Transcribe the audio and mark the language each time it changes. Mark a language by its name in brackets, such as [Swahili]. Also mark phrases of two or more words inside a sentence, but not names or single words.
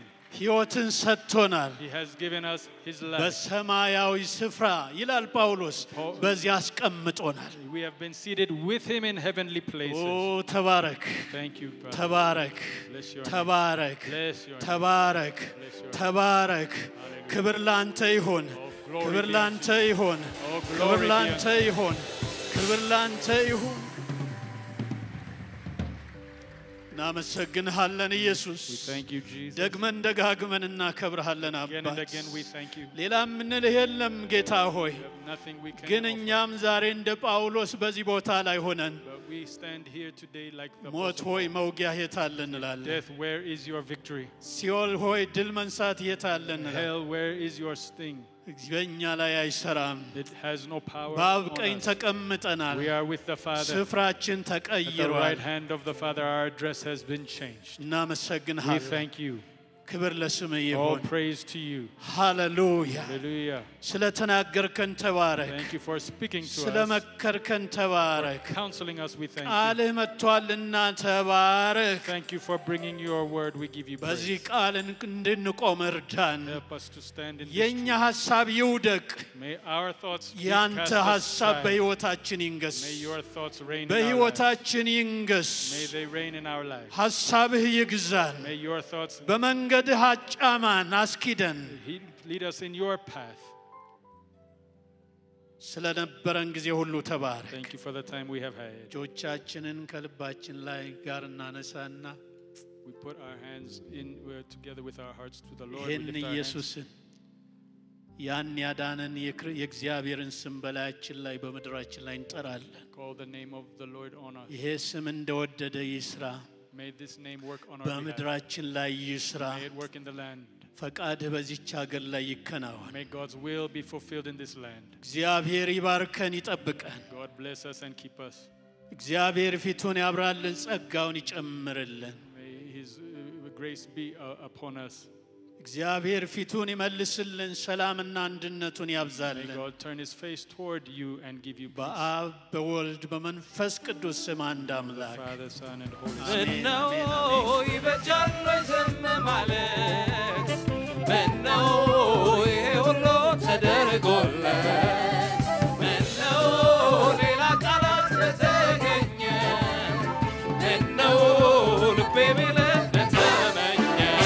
[English] He has given us his life. We have been seated with him in heavenly places. Oh, Thank you, Father. Bless your [Amharic] Tabarak. [English] Bless your [Amharic] Tabarak. ክብር ላንተ ይሁን ክብር ላንተ ይሁን ክብር ላንተ ይሁን ክብር ላንተ ይሁን ናመሰግንሃለን ኢየሱስ ደግመን ደጋግመን እናከብርሃለን አባት ሌላ ምን ለየለም ጌታ ሆይ ግን እኛም ዛሬ እንደ ጳውሎስ በዚህ ቦታ ላይ ሆነን ሞት ሆይ መውጊያ የታለን እንላለን [English] death where is your victory [Amharic] ሲኦል ሆይ ድል መንሳት የታለን እንላለን [English] hell where is your sting [Amharic] በእኛ ላይ አይሰራም [English] it has no power [Amharic] በአብ ቀኝ ተቀምጠናል [English] we are with the Father [Amharic] ስፍራችን ተቀይሯል [English] the right hand of the Father our address has been changed [Amharic] እናመሰግንሃለን [English] we thank you [Amharic] ክብር ለስምህ ይሁን [English] all praise to you hallelujah hallelujah [Amharic] ስለተናገርከን ተባረክ [English] thank you for speaking to us [Amharic] ስለመከርከን ተባረክ [English] counseling us we thank you [Amharic] ቃልህ መጥቷልና ተባረክ [English] thank you for bringing your word we give you praise [Amharic] በዚህ ቃል እንድንቆም እርዳን [English] help us to stand in [Amharic] የኛ ሐሳብ ይውደቅ [English] may our thoughts [Amharic] ያንተ ሐሳብ በሕይወታችን ይንገስ [English] may your thoughts reign [Amharic] በሕይወታችን ይንገስ [English] may they reign in our lives [Amharic] ሐሳብህ ይግዛን [English] may your thoughts [Amharic] በመንገድህ አጫማን አስኪደን [English] lead us in your path [Amharic] ስለነበረን ጊዜ ሁሉ ተባረክ [English] thank you for the time we have had [Amharic] እጆቻችንን ከልባችን ላይ ጋር እናነሳና [English] we put our hands in together with our hearts to the Lord [Amharic] ይህን ኢየሱስን ያን ያዳነን የእግዚአብሔርን ስም በላያችን ላይ በመድራችን ላይ እንጠራለን [English] call the name of the Lord on us [Amharic] ይሄ ስም እንደወደደ ይስራ [English] may this name work on our behalf [Amharic] በመድራችን ላይ ይስራ [English] may it work in the land [Amharic] ፈቃድህ በዚህች ሀገር ላይ ይከናወን [English] may God's will be fulfilled in this land [Amharic] እግዚአብሔር ይባርከን ይጠብቀን [English] God bless us and keep us [Amharic] እግዚአብሔር ፊቱን ያብራልን ጸጋውን ይጨምርልን [English] may his grace be upon us [Amharic] እግዚአብሔር ፊቱን ይመልስልን ሰላምና አንድነቱን ያብዛልን [English] may God turn his face toward you and give you peace [Amharic] በአብ በወልድ በመንፈስ ቅዱስ ስም አንድ አምላክ [English] Father Son and Holy Spirit [Amharic] ነው ይበጃል ዝም ማለት ምነው ይሄ ሁሉ ተደርጎለት ምነው ሌላ ቃላት ስለተገኘ ምነው ልቤ ቢልህ እንደተመኘ